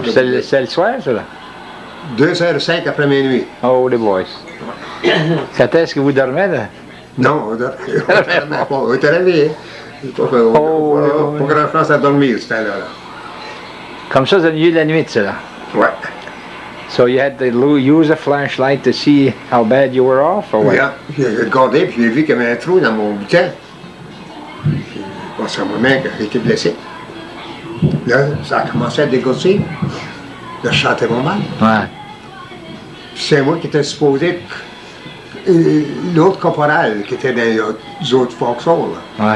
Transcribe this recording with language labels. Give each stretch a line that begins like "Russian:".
French: Ah, c'est le soir, ça, là? 2h05 après minuit. Oh, les boys. Quand est-ce que vous dormez, là? Non, on était réveillés. Pas grand-chose à dormir, ce temps-là. Comme ça, c'est le milieu de la nuit, ça, là? Ouais.
English: So you had to use a flashlight to see how bad you were off, or what? Yeah.
French: J'ai regardé, puis j'ai vu qu'il y avait un trou dans mon butin. Puis, bon, c'est ma main qui était blessée. Là, ça a commencé à dégousser. Là, je sentais mon mal. Ouais. Puis c'est moi qui étais supposé. L'autre caporal qui était dans les autres fonctions, là.